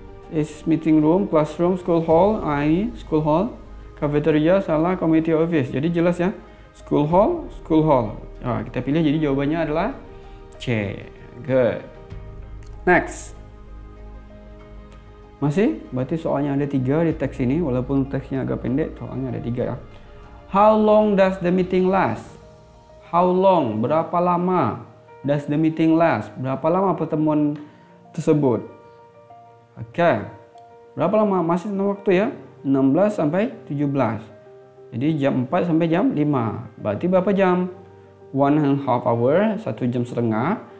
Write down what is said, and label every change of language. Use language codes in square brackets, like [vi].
[en] Is meeting room, classroom, school hall. Ini school hall. Cafeteria salah, committee office. [id] Jadi jelas ya? [en] School hall, school hall. [id] Nah, kita pilih jadi jawabannya adalah C. [en] Good. Next. [id] Masih? Berarti soalnya ada 3 di teks ini. Walaupun teksnya agak pendek, soalnya ada 3 ya. [en] How long does the meeting last? How long? [id] Berapa lama? [en] Does the meeting last? [id] Berapa lama pertemuan tersebut? Oke. Berapa lama? Masih tentang waktu ya. 16 sampai 17. Jadi jam 4 sampai jam 5. Berarti berapa jam? [en] 1.5 hour, [id] 1 jam setengah.